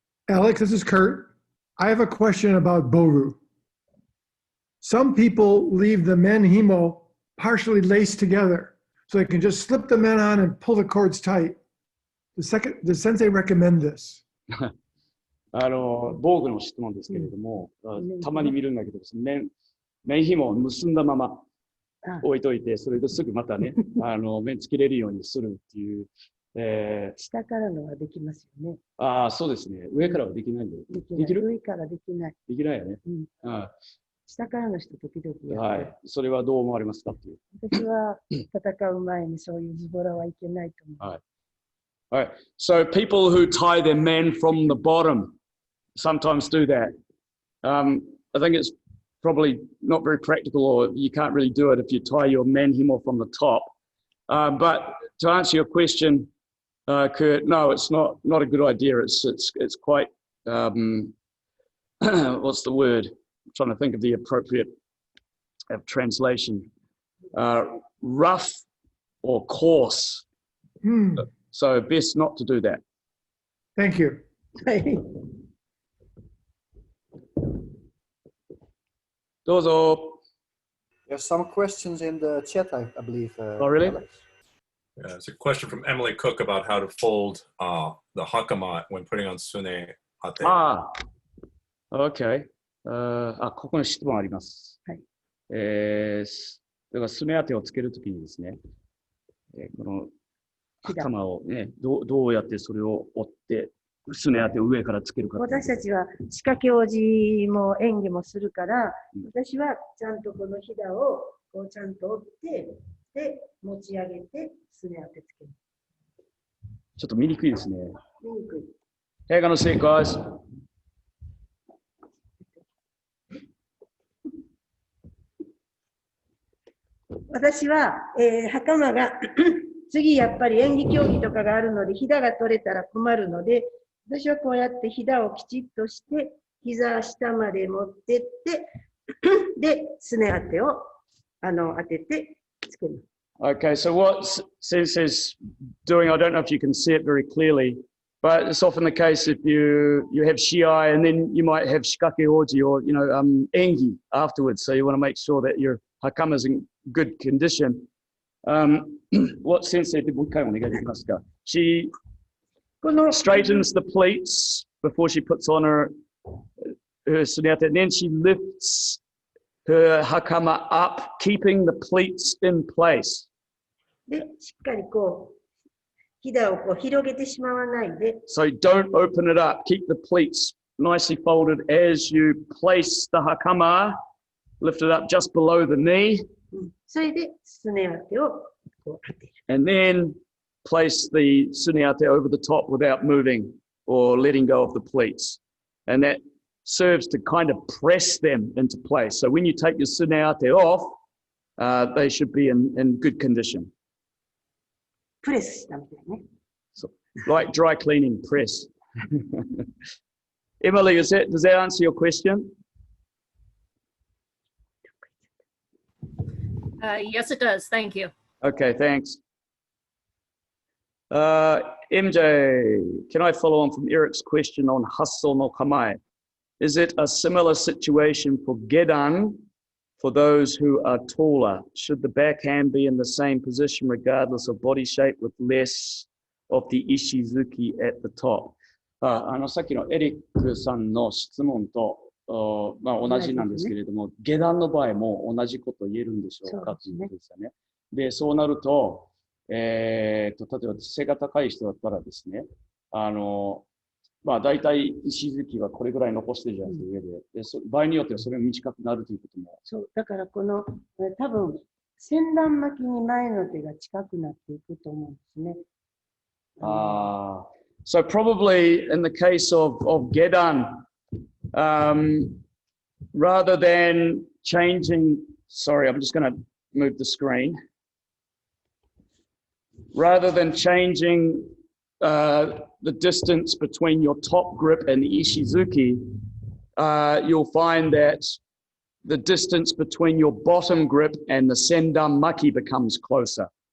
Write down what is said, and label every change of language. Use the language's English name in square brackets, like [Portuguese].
[English] Alex, this is Kurt. I have a question about Boru. Some people leave the men himo partially laced together so they can just slip the men on and pull the cords tight. Does Sensei recommend this? [Japanese] 防具の質問ですけれども、たまに見るんだけど、面紐を結んだまま置いといて、それですぐまたね、面つけれるようにするっていう。下からのはできますよね。ああ、そうですね。上からはできないんだよ。できる？上からできない。できないよね。下からの人時々やる。はい。それはどう思われますかっていう。私は戦う前にそういうズボラはいけないと思う。 [English] はい。All right. So people who tie their men from the bottom sometimes do that. I think it's probably not very practical, or you can't really do it if you tie your men himo from the top. But to answer your question, Kurt, no, it's not a good idea. It's quite what's the word? I'm trying to think of the appropriate translation. Rough or coarse. So best not to do that. Thank you. [Japanese] Dozo. [English] There's some questions in the chat, I believe. Oh, really? Alex. Yeah, it's a question from Emily Cook about how to fold the hakama when putting on sune ate. Ah, okay. [Japanese] ここに質問あります。はい。だからすね当てをつけるときにですね、この袴をね、どうやってそれを折ってすね当てを上からつけるか。私たちは仕掛け王子も演技もするから、私はちゃんとこのひだをこうちゃんと折って、で持ち上げてすね当てつける。ちょっと見にくいですね。見にくい。 [English] Hang on a sec, guys. [Japanese] 私は、袴が次やっぱり演技競技とかがあるので、ひだが取れたら困るので、私はこうやってひだをきちっとして、膝下まで持ってって、で、すね当てを当ててつけます。 [English] Okay, so what Sensei's doing, I don't know if you can see it very clearly, but it's often the case if you have shiai and then you might have shikake oji or, engi afterwards. So you want to make sure that your hakama is in good condition. What Sensei did, she straightens the pleats before she puts on her sunyata, and then she lifts her hakama up, keeping the pleats in place. [Japanese] で、しっかりこう、ひだをこう広げてしまわないで。 [English] So don't open it up. Keep the pleats nicely folded as you place the hakama. Lift it up just below the knee. [Japanese] それで、すね当てをこう当てる。 [English] And then place the suneate over the top without moving or letting go of the pleats. And that serves to kind of press them into place. So when you take your suneate off, they should be in good condition. [Japanese] プレスしたみたいね。 [English] So, like dry cleaning, press. Emily, does that answer your question? Yes, it does. Thank you. Okay, thanks. MJ, can I follow on from Eric's question on hasso no kamae? Is it a similar situation for gedan for those who are taller? Should the backhand be in the same position regardless of body shape with less of the ishizuki at the top? [Japanese] さっきのエリックさんの質問と同じなんですけれども、下段の場合も同じこと言えるんでしょうかということですよね。で、そうなると、例えば背が高い人だったらですね、大体石突きはこれぐらい残してるじゃないですか、上で。場合によってはそれが短くなるということも。そう、だからこの、多分、先端巻きに前の手が近くなっていくと思うんですね。 [English] So probably in the case of gedan, rather than changing, sorry, I'm just going to move the screen. Rather than changing the distance between your top grip and the ishizuki, you'll find that the distance between your bottom grip and the sendan maki becomes closer.